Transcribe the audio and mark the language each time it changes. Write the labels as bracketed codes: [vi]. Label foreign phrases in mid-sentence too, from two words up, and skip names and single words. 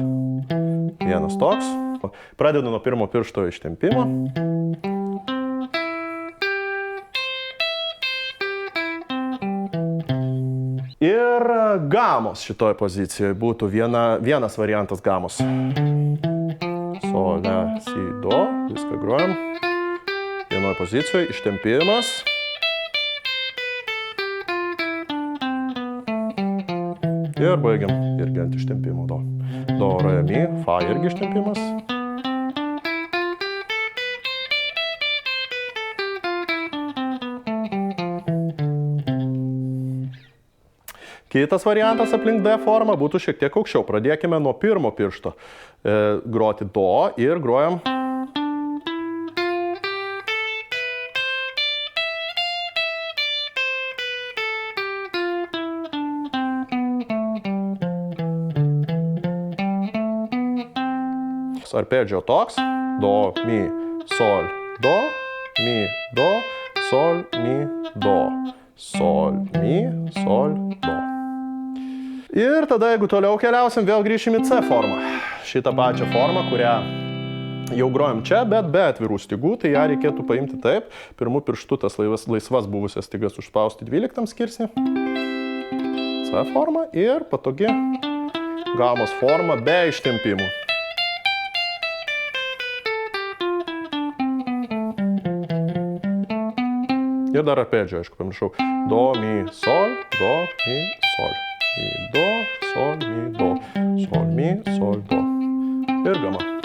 [lt] Vienas toks. Pradedu nuo pirmo piršto ištempimo. Ir gamos šitoj pozicijoje būtų vienas variantas gamos. Sol, le, si, do. Viską grojam. Vienoj pozicijoje ištempimas. Ir baigiam irgi ant ištempimo do. Do, re, mi, fa irgi ištempimas. Kitas variantas aplink D formą būtų šiek tiek aukščiau. Pradėkime nuo pirmo piršto groti do ir grojam. Arpedžio toks. Do, mi, sol, do, mi, do, sol, mi, do. Sol, mi, sol, do. Ir tada, jeigu toliau keliausim, vėl grįšim į C formą. Šitą pačią formą, kurią jau grojam čia, bet be atvirų stygų, tai ją reikėtų paimti taip. Pirmu pirštu tas laisvas buvusias stygas užspausti 12 skirsnį. C forma ir patogi gamos forma be ištempimų. Ir dar arpedžio, aišku, pamiršau. Do, mi, sol, do, mi, sol. Mi, do, sol, mi, do. Sol, mi, sol, do. Ir gama.